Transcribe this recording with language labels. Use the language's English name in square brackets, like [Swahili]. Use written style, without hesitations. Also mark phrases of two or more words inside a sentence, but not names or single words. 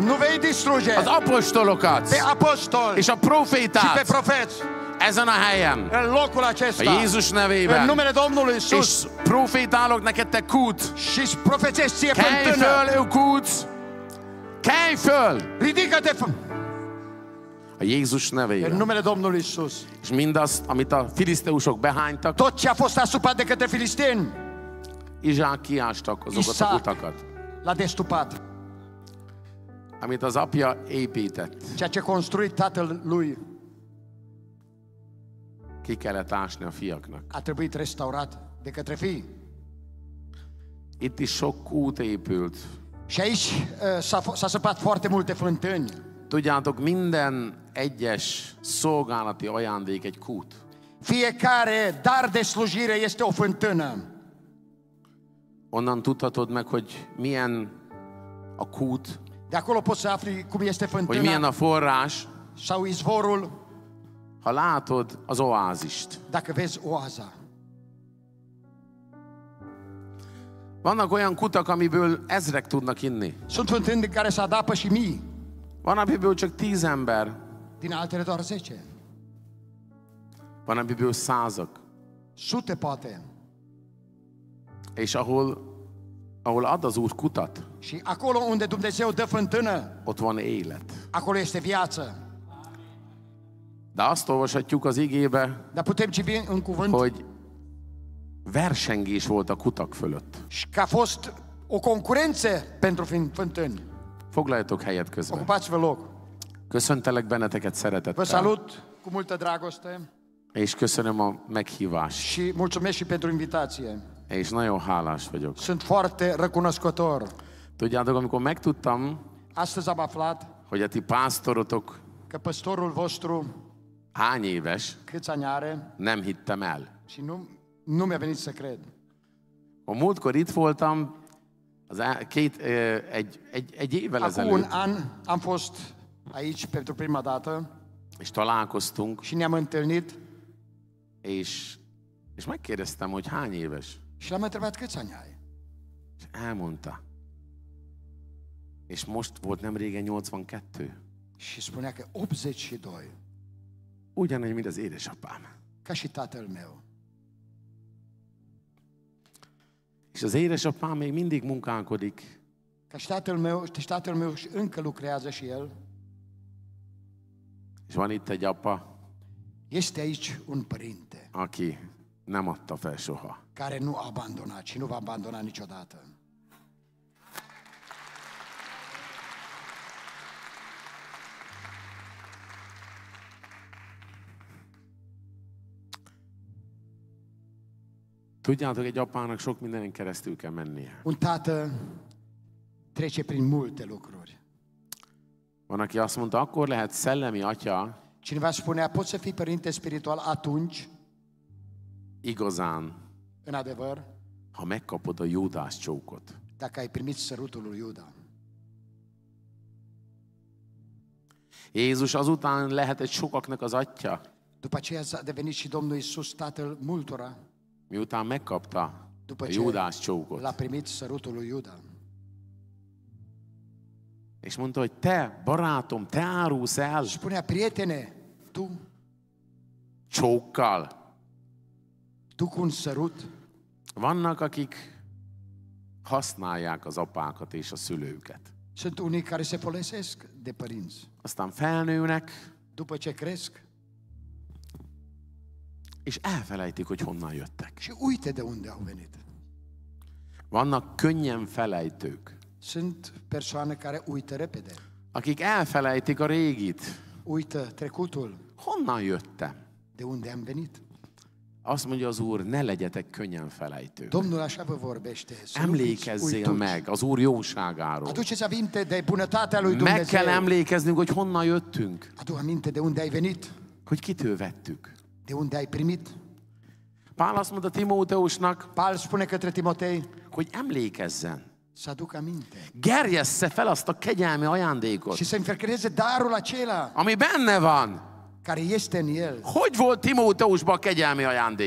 [Romanian] nu vei distruge [Hungarian] az apostolokat [Romanian] pe apostoli [Hungarian] és a [Romanian] și pe [Hungarian] profétát [Romanian] profeți [Hungarian] ezen a helyen. [Romanian] în locul [Hungarian] A [Romanian] acesta. [Hungarian] Jézus [Romanian] În [Hungarian] nevében. [Romanian] numele Domnului Isus. [Hungarian] És profétálok neked, te kút. [Romanian] Și profețești ție [Hungarian] Kelj [Romanian] fântână. [Hungarian] föl, ő kút. Kelj föl. [Romanian] Ridică-te [Hungarian] A Jézus [Romanian] în [Hungarian] nevében. [Romanian] numele Domnului Isus. [Hungarian] És mindazt, amit a filiszteusok behánytak, [Romanian] Tot ce a fost asupat de către filisteni, [Hungarian] Izsák kiástak azokat a Isaac kutakat, [Romanian] l-a destupat. [Hungarian] amit az apja épített. [Romanian] Ceea ce a construit tatăl lui [Hungarian] Ki kellett ásni a fiaknak. [Romanian] a trebuit restaurat de către fii. [Hungarian] Itt is sok kút épült. [Romanian] Și aici s-a săpat foarte multe fântâni. [Hungarian] Tudjátok, minden egyes szolgálati ajándék egy kút. [Romanian] Fiecare dar de slujire este o fântână. [Hungarian] Onnan tudhatod meg, hogy milyen a kút, [Romanian] De acolo poți să afli cum este [Hungarian] hogy milyen [Romanian] fântâna [Hungarian] a forrás, [Romanian] sau izvorul, [Hungarian] ha látod az oázist. [Romanian] dacă vezi oaza. [Hungarian] Vannak olyan kutak, amiből ezrek tudnak inni. [Romanian] Sunt fântâni din care se adapă și mii, [Hungarian] Van, amiből csak 10 ember, [Romanian] din altele doar 10. [Hungarian] van, amiből 100-ak. [Romanian] Sute poate. [Hungarian] És ahol ad az Úr kutat, [Romanian] Și acolo unde Dumnezeu dă fântână, [Hungarian] ott van élet. [Romanian] acolo este viață. [Hungarian] De azt olvashatjuk az igébe, [Romanian] Dar putem citi în cuvânt [Hungarian] hogy versengés volt a kutak fölött. [Romanian] și că a fost o concurență pentru fântâni. [Hungarian] Foglaljatok helyet közben. [Romanian] Ocupați-vă loc. [Hungarian] Köszöntelek benneteket [Romanian] Vă [Hungarian] szeretettel, [Romanian] salut cu multă dragoste [Hungarian] és köszönöm a meghívást, [Romanian] și mulțumesc și pentru invitație. [Hungarian] és nagyon hálás vagyok. [Romanian] Sunt foarte recunoscător. [Hungarian] Tudjátok, amikor megtudtam, [Romanian] Astăzi am aflat [Hungarian] hogy a ti pásztorotok [Romanian] că păstorul vostru [Hungarian] hány éves, [Romanian] câți ani are [Hungarian] nem hittem el. [Romanian] și nu mi-a venit să cred. [Hungarian] A múltkor itt voltam, egy évvel [Romanian] Acum un [Hungarian] ezelőtt, [Romanian] an am fost aici pentru prima dată [Hungarian] és találkoztunk, [Romanian] și ne-am întâlnit [Hungarian] és megkérdeztem, hogy hány éves. [Romanian] și l-am întrebat câți ani ai. [Hungarian] És elmondta. És most volt nem régen 82. [Romanian] Și spunea că 82, [Hungarian] Ugyanúgy, mint az édesapám. [Romanian] ca și tatăl meu. [Hungarian] És az édesapám még mindig munkálkodik, [Romanian] Ca și tatăl meu încă lucrează și el. [Hungarian] és van itt egy apa, [Romanian] Este aici un părinte [Hungarian] aki nem adta fel soha. [Romanian] care nu a abandonat și nu va abandona niciodată. [Hungarian] Tudjátok, egy apának sok mindenen keresztül kell mennie. [Romanian] Un tată trece prin multe lucruri. [Hungarian] Van, aki azt mondta, akkor lehet szellemi atya [Romanian] Cineva spunea, poți să fii părinte spiritual atunci, [Hungarian] igazán, [Romanian] în adevăr, [Hungarian] ha megkapod a Júdás csókot. [Romanian] dacă ai primit sărutul lui Iuda. [Hungarian] Jézus azután lehetett sokaknak az atya, [Romanian] După aceea a devenit și Domnul Iisus tatăl multora, [Hungarian] miután megkapta a [Romanian] după ce [Hungarian] Júdás csókot. [Romanian] l-a primit sărutul lui Iuda. [Hungarian] És mondta, hogy te, barátom, te árulsz el [Romanian] Spunea, prietene, tu [Hungarian] csókkal. [Romanian] cu un sărut, [Hungarian] Vannak, akik használják az apákat és a szülőket. [Romanian] sunt unii care se folosesc de părinți. [Hungarian] Aztán felnőnek, [Romanian] După ce cresc [Hungarian] és elfelejtik, hogy honnan jöttek. [Romanian] și uite de unde au venit. [Hungarian] Vannak könnyen felejtők, [Romanian] Sunt persoane care uită repede, [Hungarian] akik elfelejtik a régit. [Romanian] uită trecutul, [Hungarian] Honnan jöttem? [Romanian] de unde am venit. [Hungarian] Azt mondja az Úr, ne legyetek könnyen felejtők. [Romanian] Domnul așa vă vorbește. [Hungarian] Emlékezzél meg az Úr jóságáról. [Romanian] Aduceți aminte de bunătatea lui Dumnezeu. [Hungarian] Meg kell emlékeznünk, hogy honnan jöttünk. [Romanian] Adu aminte de unde ai venit. [Hungarian] Hogy kitől vettük. [Romanian] De unde ai primit. [Hungarian] Pál azt mondta Timóteusnak, [Romanian] Paul spune către Timotei, [Hungarian] hogy emlékezzen. [Romanian] să aducă aminte. [Hungarian] Gerjessze fel azt a kegyelmi ajándékot, [Romanian] Și să înfăcăreze darul acela [Hungarian] ami benne van. [Romanian] care este în el. [Hungarian] Hogy volt Timóteusban a kegyelmi ajándék?